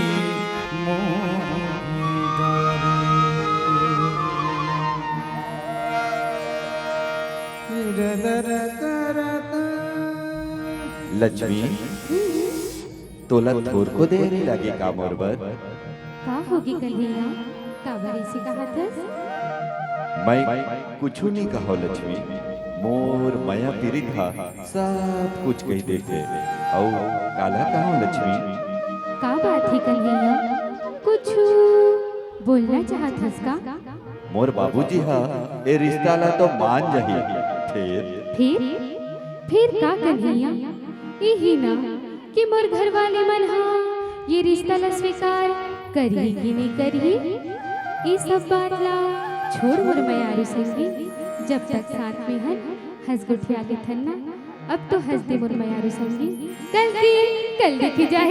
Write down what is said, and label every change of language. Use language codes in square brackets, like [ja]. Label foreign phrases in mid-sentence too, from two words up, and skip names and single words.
[hne] लक्ष्मी तोला थोर को देरी लगी का मोर बर का होगी कन्हैया? काबर ऐसी कहत हस? मैं कुछ नहीं कहो लक्ष्मी, मोर माया पीरित हा सब कुछ कह देते औ काला कहो लक्ष्मी। का बात है कन्हैया? कुछ बोलना चाहत हस का? मोर बाबूजी हा ए रिश्ता ला तो मान जही फिर का कन्हैया? यही ना कि मोर घर वाले मन हा ये रिश्ता ला स्वीकार करी कि नहीं करी, ये सब बात ला छोड़ मोर मयारू संगी। जब तक साथ में हन हंस गुठिया के थन्ना, अब तो हंस दे मोर मयारू संगी। कल देखी जाए।